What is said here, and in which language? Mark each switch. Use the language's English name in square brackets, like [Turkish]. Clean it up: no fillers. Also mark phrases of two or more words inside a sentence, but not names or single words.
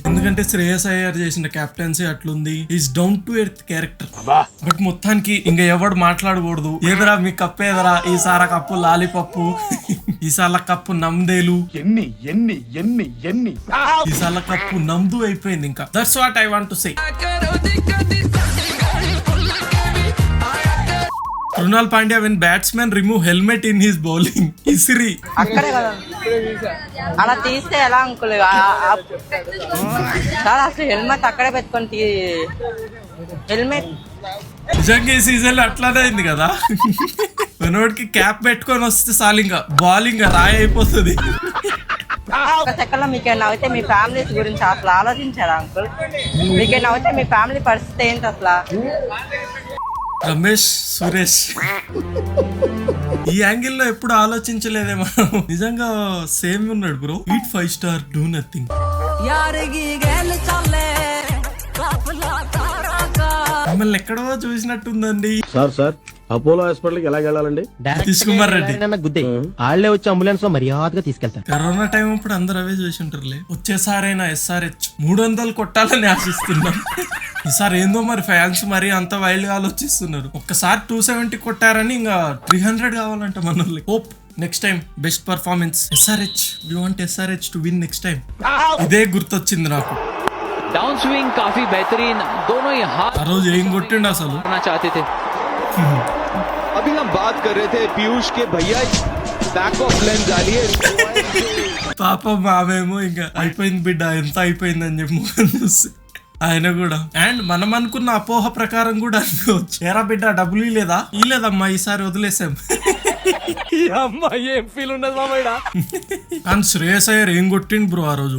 [Telugu] ఎందుకంటే శ్రేయస్ అయ్యర్ చేసిన కెప్టెన్సీ అట్లుంది. [English] is down to earth character. [Telugu] బట్ మొత్తానికి ఇంకా ఎవడు మాట్లాడకూడదు. ఏదరా మీ కప్పు, ఏదరా ఈసారి కప్పు లాలీపప్పు, ఈసారి కప్పు నమ్దేలు, ఈసారి కప్పు నమ్దు అయిపోయింది. [English] ఇంకా that's what I want to say. కృణాల్ పాండ్యా when batsman remove helmet in his bowling. ఇసిరి [Telugu] అక్కడే కదా అలా తీస్తే ఎలా అంకుల్? అసలు హెల్మెట్ అక్కడే పెట్టుకొని హెల్మెట్ నిజంగా ఈ సీజన్ అట్లానే అయింది కదా. మనోడికి క్యాప్ పెట్టుకొని వస్తే చాలు ఇంకా బాలింగ్ రాయి అయిపోతుంది. ఒక సెకండ్ లో మీకేనా అయితే మీ ఫ్యామిలీ గురించి అసలు ఆలోచించారా అంకుల్? మీకేనా అయితే మీ ఫ్యామిలీ పరిస్థితి ఏంటి అసలు? రమేష్ సురేష్ ఈ యాంగిల్ లో ఎప్పుడు ఆలోచించలేదే మనం. నిజంగా సేమ్ ఉన్నాడు బ్రో. [English] eat 5 star, do nothing. [Telugu] మిమ్మల్ని ఎక్కడో చూసినట్టుందండి. సార్ అపోలో హాస్పిటల్ కి ఎలా వెళ్ళాలండి? నితీష్ కుమార్ రెడ్డి వాళ్ళే వచ్చి అంబులెన్స్ లో మర్యాదగా తీసుకెళ్తారు. కరోనా టైం అప్పుడు అందరు అవే చూసి ఉంటారులే. వచ్చేసారైనా SRH 300 కొట్టాలని ఆశిస్తున్నాం. ఈసారి ఏందో మరి ఫ్యాన్స్ మరి అంత వైల్డ్ గా ఆలోచిస్తున్నారు. ఒక్కసారి 270 కొట్టారని ఇంకా 300 కావాలంట మనల్ని. [English] hope next time best performance SRH. we want SRH to win next time. [Telugu] ఇదే గుర్తొచ్చింది నాకు. [English] down swing [Hindi] काफी बेहतरीन, दोनों ही हाथ [Telugu] ఆ రోజు ఏం కొట్టిండు అసలు [Hindi] करना चाहते थे. अभी हम बात कर रहे थे पीयूष के भैया [English] back of lens [Hindi] डालिए. [Telugu] పాపం మామేమో ఇంకా అయిపోయింది బిడ్డ, ఎంత అయిపోయింది అని చెప్పి ముఖం చూసి ఆయన కూడా. అండ్ మనం అనుకున్న అపోహ ప్రకారం కూడా అనుకోవచ్చు, ఏరా బిడ్డ డబ్బులు ఈ లేదమ్మా ఈసారి వదిలేసాం. కానీ శ్రేయస్ అయ్యర్ ఏం కొట్టిండు బ్రో ఆ రోజు.